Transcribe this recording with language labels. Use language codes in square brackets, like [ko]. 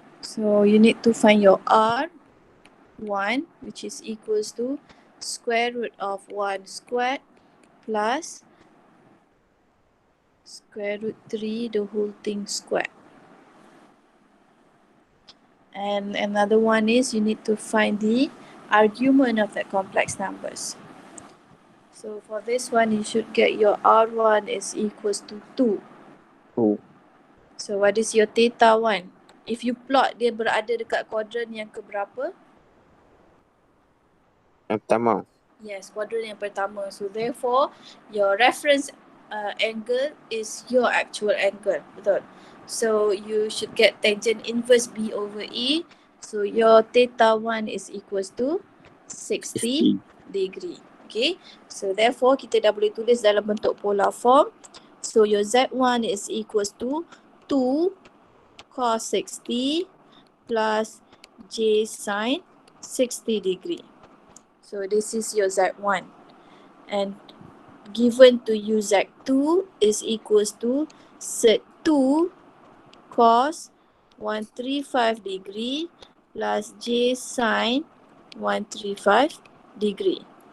[en] So you need to find your R1 which is equals to square root of 1 squared plus square root 3 the whole thing squared. And another one is you need to find the argument of that complex numbers. So for this one you should get your R1 is equals to 2. So what is your theta 1? If you plot, [ms] dia berada dekat kuadran yang keberapa? Yang pertama. [en] Yes, quadrant [ms] yang pertama. [en] So therefore, your reference angle is your actual angle. Betul? So you should get tangent inverse B over E. So your theta 1 is equals to 60 degree. Okay. So therefore, [ms] kita dah boleh tulis dalam bentuk polar form. [en] So your Z1 is equals to 2 cos 60 plus J sin 60 degree. So this is your Z1, and given to you Z2 is equals to sec 2 cos 135 degree plus J sin 135 degree.